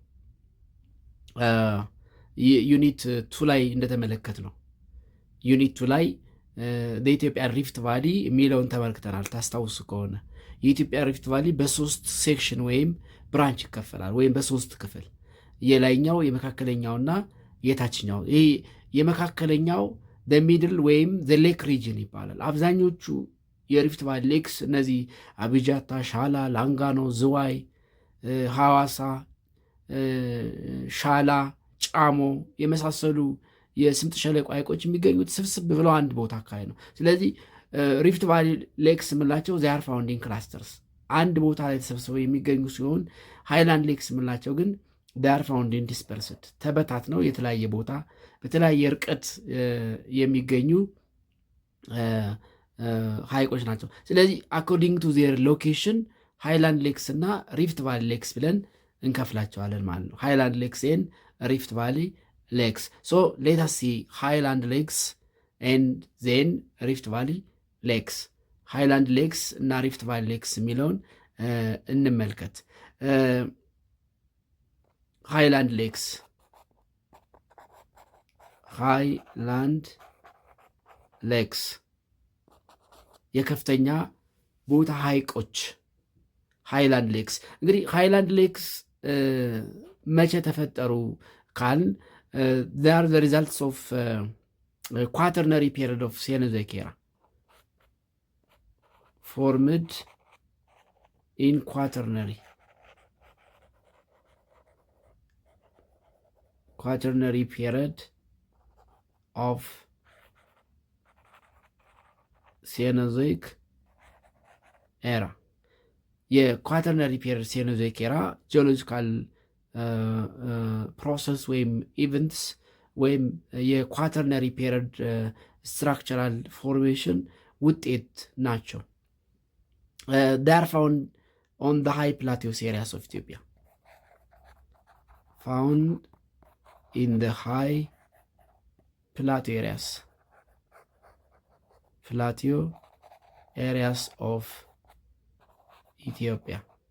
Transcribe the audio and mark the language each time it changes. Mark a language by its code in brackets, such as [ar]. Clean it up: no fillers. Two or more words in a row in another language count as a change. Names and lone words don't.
[am] ዩኒት 2 ላይ እንደተመለከት ነው። ዩኒት 2 ላይ የኢትዮጵያ [en] rift valley [am] የሚለውን ተመልክተናል። ታስታውሱ ከሆነ የኢትዮጵያ [en] rift valley [am] በ3 ሴክሽን ወይም ብራንች ይከፈላል፣ ወይም በ3 ክፍል፣ የላይኛው የመካከለኛውና የታችኛው። ይህ የመካከለኛው ሚድል ወይም [en] lake region [am] ይባላል። አብዛኞቹ [en] rift valley lakes [am] እነዚህ አቢጃታ፣ ሻላ፣ ላንጋኖ፣ ዝዋይ፣ ሐዋሳ፣ ሻላ፣ ጫሞ የመሳሰሉ የስምጥ ሸለቆ ሐይቆች የሚገኙት ስብስብ ብለው አንድ ቦታ አካባቢ ነው። ስለዚህ [en] rift valley lakes [am] የምንላቸው [en] they are found in clusters፣ [am] አንድ ቦታ ላይ ተሰብስበው የሚገኙ ሲሆን [en] highland lakes [am] የምንላቸው ግን [en] they are found in dispersed፣ [am] ተበታትነው የተለያየ ቦታ በተለያየ ርቀት የሚገኙ ሐይቆች ናቸው። ስለዚህ [en] according to their location highland lakes [am] እና [en] rift valley lakes [am] ብለን እንከፍላቸዋለን ማለት ነው። [en] highland lakes and rift valley lakes. So let us see highland lakes and then rift valley lakes. highland lakes [am] እና [en] rift valley lakes [am] የሚለውን እንመልከት። [en] highland lakes [am] የከፍተኛ ቦታ ሐይቆች [en] highland lakes። [am] እንግዲህ [en] highland lakes [am] መቼ ተፈጠሩ ካልን [en] they are the results of quaternary period of Cenozoic era, formed in quaternary period of Cenozoic era። quaternary period Cenozoic era geological ፕሮሰስ ወይም ኢቨንትስ ወይም quaternary period structural formation [am] ውጤት ናቸው። [en] they are found on the high plateaus areas of Ethiopia, found in the high plateau areas of Ethiopia.